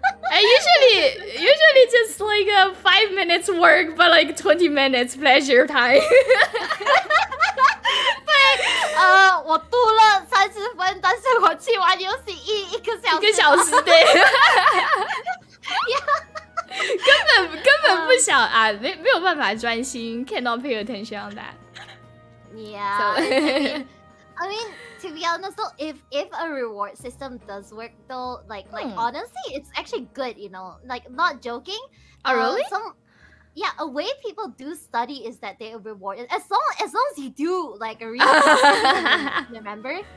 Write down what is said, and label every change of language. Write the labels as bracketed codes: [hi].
[en] ？Usually just like a 5 minutes work, but like 20 minutes pleasure time. [zh] 对，我读了30分，但是我去玩游戏一个小时。 1个小时，对。根本不想啊，没有办法专心 ， [en] cannot pay attention on that. Yeah. So, I mean, to be honest though, if a reward system does work though, like honestly, it's actually good, you know. Like not joking. Oh really? A way people do study is that they are rewarded as long as you do like a reason, remember?